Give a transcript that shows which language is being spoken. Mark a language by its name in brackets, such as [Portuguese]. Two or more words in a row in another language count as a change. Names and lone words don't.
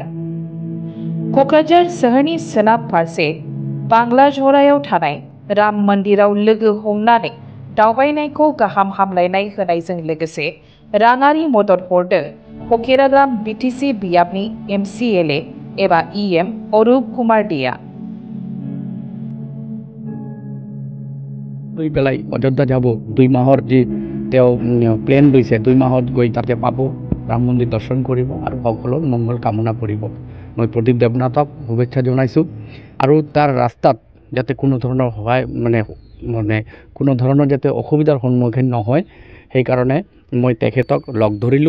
[Bodo] क'क्राझार सोहोरनि सोनाब फारसे बांग्लाझरायाव थानाय राम मन्दिराव लोगो हमनानै दावबायनायखौ गाहाम हामलायनाय होनायजों लोगोसे राङारि मदद हरदों फकिराग्राम बिटिसि बियाबनि MCLA एबा EM अरूप कुमार देआ। [Assamese] বেলাই অযোধ্যা যাব 2 মাহৰ যি তেওঁ প্লেন লৈছে 2 মাহত গৈ তাতে পাব ৰাম মন্দিৰ দৰ্শন কৰিব আৰু সকলৰ মংগল কামনা কৰিব। মই প্ৰদীপ দেৱনাথক শুভেচ্ছা জনাইছোঁ আৰু তাৰ ৰাস্তাত যাতে কোনো ধৰণৰ সহায় মানে কোনো ধৰণৰ যাতে অসুবিধাৰ সন্মুখীন নহয় সেইকাৰণে মই তেখেতক লগ ধৰিলোঁ।